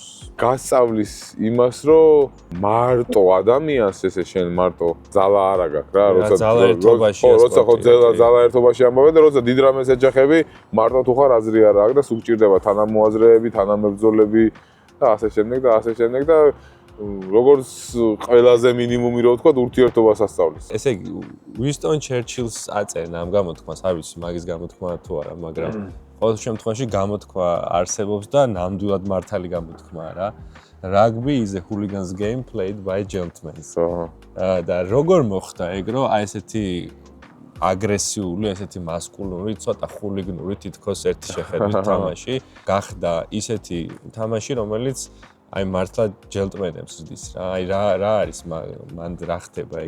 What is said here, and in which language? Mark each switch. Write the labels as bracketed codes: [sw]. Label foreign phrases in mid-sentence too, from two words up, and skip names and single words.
[ka] გასწავლის იმას, რომ მარტო ადამიანს ესე შენ მარტო ძალა არ აქვს რა, როცა ხო ძალა ერთობაში ამბობენ და როცა დიდ რამეს ეჯახები, მარტო თუ ხარ აზრი არ აქვს და სულ ჭირდება თანამოაზრეები, თანამებრძოლები და ასე შემდეგ და როგორც ყველაზე მინიმუმი რო ვთქვა, ურთიერთობას ასწავლის. ესე იგი, უინსტონ ჩერჩილს აწერენ ამ გამოთქმას, არ ვიცი, მაგის გამოთქმა თუ არა, მაგრამ ყოველ შემთხვევაში გამოთქვა არსებობს და ნამდვილად მართალი გამოთქმაა რა. [en] Rugby is a hooligan's game played by gentlemen. [ka] და როგორ მოხდა ეგ, რომ აი ესეთი აგრესიული, ესეთი მასკულური, ცოტა ხულიგნური თითქოს ერთი შეხედვით თამაში გახდა ისეთი თამაში, რომელიც აი მართლა ჯენტლმენებს ზრდის რა. აი რა არის მან რა ხდება ეგ?